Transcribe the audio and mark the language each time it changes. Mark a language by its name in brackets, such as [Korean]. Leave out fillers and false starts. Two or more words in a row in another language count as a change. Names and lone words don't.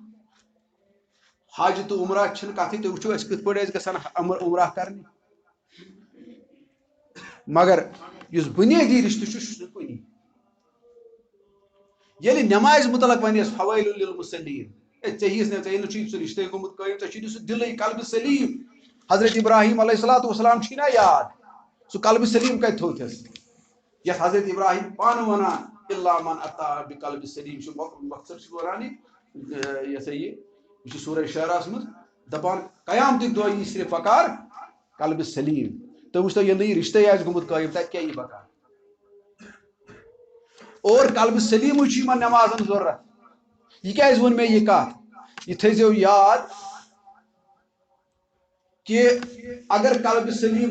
[Kashmiri] حج تو عمرہ چھنہٕ کتھٕے تُہۍ وٕچھو أسۍ کِتھ پٲٹھۍ ٲسۍ گژھان عمرہ کرنہِ مگر یُس بُنیٲدی رشتہٕ چھُ سُہ چھُنہٕ کُنی ییٚلہِ نمازِ متعلق ونیس [Arabic] فویل للمصلین [Kashmiri] ژےٚ ہیٚیِس نہٕ ژےٚ چھُے سُہ رشتے گوٚمُت قٲیِم ژےٚ چھُے نہٕ سُہ دلٕے قلبِ سلیٖم حضرت ابراہیم [Arabic] علیہ الصلوۃ والسلام [Kashmiri] چھی نا یاد سُہ قلبِ سلیٖم کتہِ تھوٚوتھس یتھ حضرت ابراہیم پانہٕ ونان [Arabic] الا من اتا بقلب سلیٖم [Kashmiri] چھُ مقصد چھُ ونان یہ سا یہ سورہ شعراہس منٛز دپان قیامتٕکۍ دۄہ یی صرف بکار قلبِ سلیٖم تُہۍ وٕچھتو ییٚلہِ نہٕ یہِ رشتے آسہِ گوٚمُت قٲیِم تتہِ کیاہ یی بکار اور قلبِ سلیٖمٕے چھُ یِمن نمازن ضروٗرت یہ کیازِ ووٚن مےٚ یہِ کتھ یہِ تھٲیزیو یاد کہ اگر قلبِ سلیٖم